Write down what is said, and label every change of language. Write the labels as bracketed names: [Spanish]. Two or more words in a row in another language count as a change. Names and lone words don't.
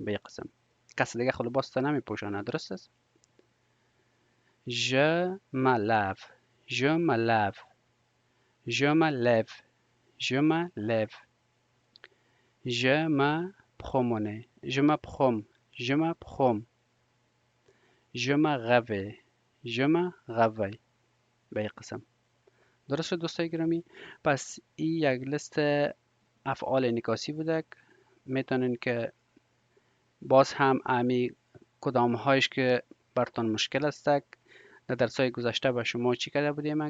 [Persian] به یک قسم کسی دیگه خود لباس تا نمیپوشانه، درست است؟ [French] je me lave، je me lave، je me lève، je me lève. je me promène، je me promène، je me promène. je me réveille، je me réveille. [Persian] به یک قسم. درست شد دوستای گرامی؟ پس این یک لیست افعال انعکاسی بوده. میتونین که باز هم امی کدام هایش که براتون مشکل است در درسای گذشته به شما چی کرده بودیم؟